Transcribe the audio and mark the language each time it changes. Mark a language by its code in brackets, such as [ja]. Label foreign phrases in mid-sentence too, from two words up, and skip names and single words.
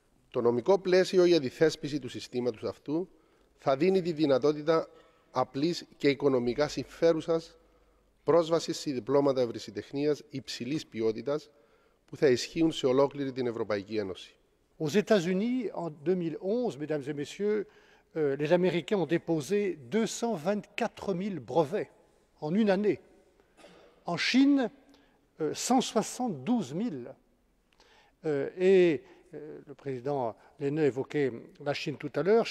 [el] Το νομικό πλαίσιο για τη θέσπιση του συστήματος αυτού θα δίνει τη δυνατότητα απλής και οικονομικά συμφέρουσας πρόσβασης σε διπλώματα ευρεσιτεχνίας υψηλής ποιότητας που θα ισχύουν σε ολόκληρη την Ευρωπαϊκή Ένωση. [fr] Aux États-Unis, en 2011, mesdames et messieurs, les Américains ont déposé 224 000 brevets en une année. En Chine, 172 000. Le président Lehne évoquait la Chine tout à l'heure.